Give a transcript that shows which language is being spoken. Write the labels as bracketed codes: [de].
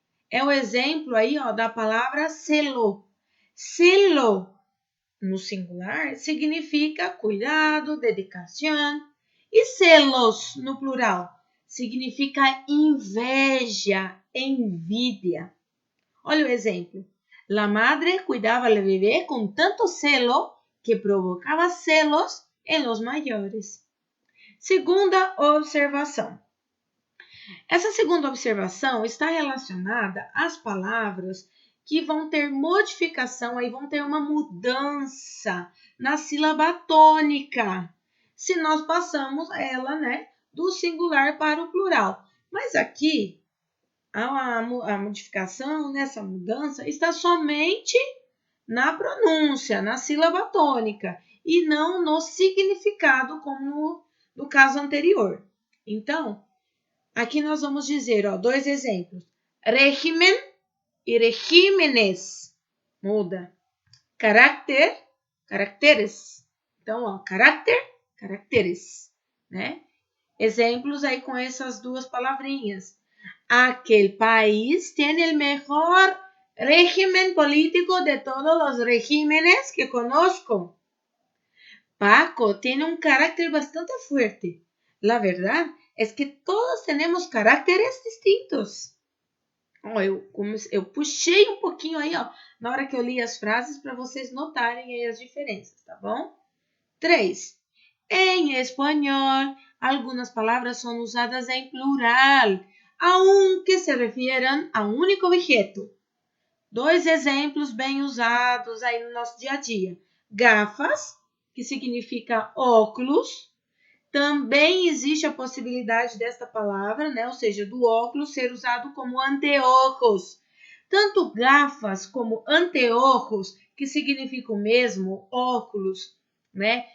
[pt] É o exemplo aí, ó, da palavra celo. Celo no singular significa cuidado, dedicação, e celos no plural significa inveja, envidia. Olha o exemplo. [es] La madre cuidaba al bebé con tanto celo que provocaba celos en los mayores. [pt] Segunda observação. Essa segunda observação está relacionada às palavras que vão ter modificação, aí vão ter uma mudança na sílaba tônica, se nós passamos ela, né, do singular para o plural. Mas aqui, a modificação, nessa mudança, está somente na pronúncia, na sílaba tônica, e não no significado, como no caso anterior. Então, aqui nós vamos dizer, ó, dois exemplos. Régimen e regímenes. Muda. Caráter, caracteres. Então, ó, caráter, caracteres, né? Exemplos aí com essas duas palavrinhas. [es] Aquel país tiene el mejor régimen político de todos los regímenes que conozco. Paco tiene un carácter bastante fuerte. La verdad es que todos tenemos caracteres distintos. [pt] Ó, eu puxei um pouquinho aí, ó, na hora que eu li as frases para vocês notarem aí as diferenças, tá bom? 3. Em espanhol, [es] algunas palabras son usadas en plural, aunque se refieran a un único objeto. [pt] Dois exemplos bem usados aí no nosso dia a dia. Gafas, que significa óculos. Também existe a possibilidade desta palavra, né? Ou seja, do óculos ser usado como anteojos. Tanto gafas como anteojos, que significa o mesmo, óculos, né?